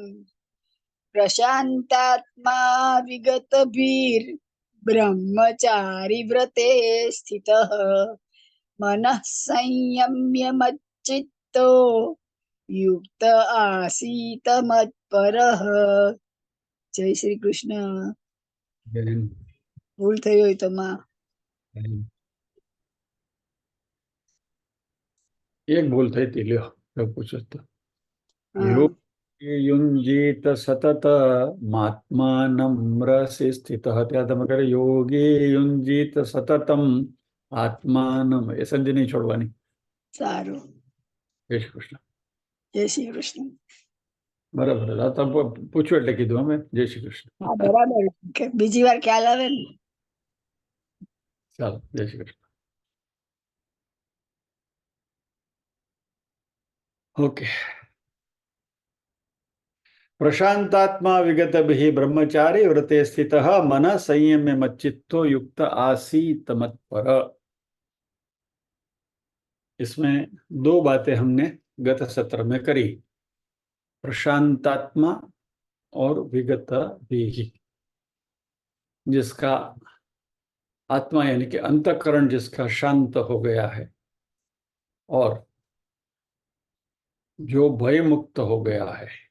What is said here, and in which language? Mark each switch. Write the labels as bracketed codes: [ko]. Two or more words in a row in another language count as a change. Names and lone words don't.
[sa] प्रशान्तात्मा विगतभिर्ब्रह्मचारी व्रते स्थितः। मनः संयम्य मच्चित्तो युक्त आसीत मत्परः। [gu] જય શ્રી કૃષ્ણ। ભૂલ થઈ હોય તો માં એક ભૂલ થઈ હતી લ્યો પૂછો તો। हाँ। [sa] योग युञ्जीत सतत मात्मानं रसि स्थितः। [gu] ત્યાં તમે કરે [sa] યોગી યુञ्जीत સતતમ આત્માનમ, [gu] એ સંધિ નહીં છોડવાની। सारू। જય શ્રી કૃષ્ણ। જય શ્રી કૃષ્ણ। બરાબર, આ તમે પૂછ્યું એટલે કીધું અમે। જય શ્રી કૃષ્ણ। હા બરાબર કે બીજી વાર ખ્યાલ આવે ને। ચાલો, જય શ્રી કૃષ્ણ। ઓકે। [sa] प्रशांतात्मा विगत भी ब्रह्मचारी व्रते स्थित मन संयम्य मच्चित्तो युक्त आसीत मत्पर। [hi] इसमें दो बातें हमने गत सत्र में करी, प्रशांतात्मा और विगत भी। जिसका आत्मा यानी कि अंतःकरण जिसका शांत हो गया है और जो भय मुक्त हो गया है।